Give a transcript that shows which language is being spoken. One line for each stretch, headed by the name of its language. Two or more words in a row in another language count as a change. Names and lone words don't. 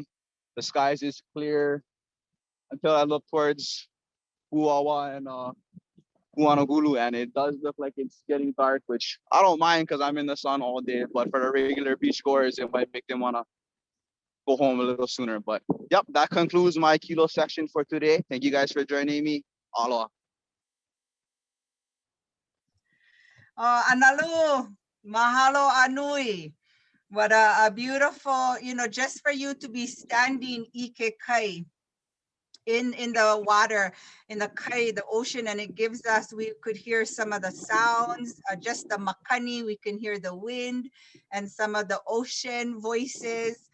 English: The skies is clear until I look towards Huawa and Huanogulu, and it does look like it's getting dark, which I don't mind because I'm in the sun all day. But for the regular beachgoers, it might make them want to go home a little sooner. But yep, that concludes my kilo section for today. Thank you guys for joining me. Aloha.
Hawaiian: Analu, mahalo anui.
English: What a beautiful, just for you to be standing
Hawaiian: ike kai
English: in the water, in the kai, the ocean, and it gives us, we could hear some of the sounds, just the makani, we can hear the wind and some of the ocean voices.